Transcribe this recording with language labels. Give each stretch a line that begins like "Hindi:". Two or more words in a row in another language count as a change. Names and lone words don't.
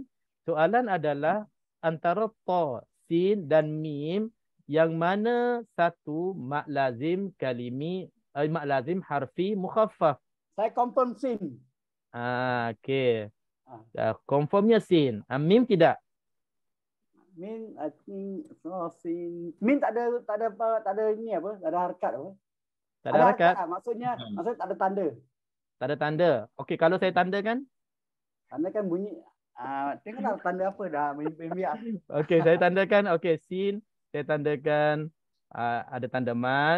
Malay: Soalan adalah antara ta, sin dan mim yang mana satu mak lazim kalimi mak lazim harfi mukhaffaf. Saya confirm sin. Okey. Confirmnya sin. Mim tidak. Min
English: I think
Malay: sin. Min tak ada ni apa? Tak ada harakat apa? Tak ada harakat. Maksudnya tak ada tanda. Tak ada tanda. Okey, kalau saya tandakan? Tandakan bunyi tengoklah tanda apa dah biar. Okey, saya tandakan. Okey, sin saya tandakan ada tanda mat.